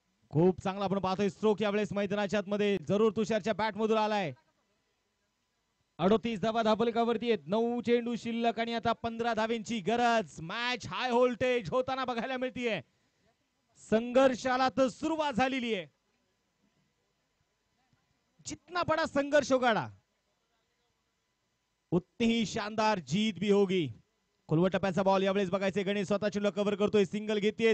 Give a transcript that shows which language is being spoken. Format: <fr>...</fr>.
<mr>खूप चांगला आपण पाहतोय स्ट्रोक यावेळेस मैदानाच्या आतमध्ये जरूर तुषारच्या बॅट मधून आलाय. 38 धावा धापलकावरती आहेत. 9 चेंडू शिल्लक आणि आता 15 धावेंची गरज. मॅच हाय व्होल्टेज होताना बघायला मिळतीये. संघर्षाला तर सुरुवात झालेली आहे.</mr> <hi>जितना बड़ा संघर्ष होगा उतनी ही शानदार जीत भी होगी.</hi> <mr>खोलवर टप्प्याचा बॉल यावेळेस बघायचे. गणेश स्वतः चेंडू कव्हर करतोय. सिंगल घेतोय.</mr>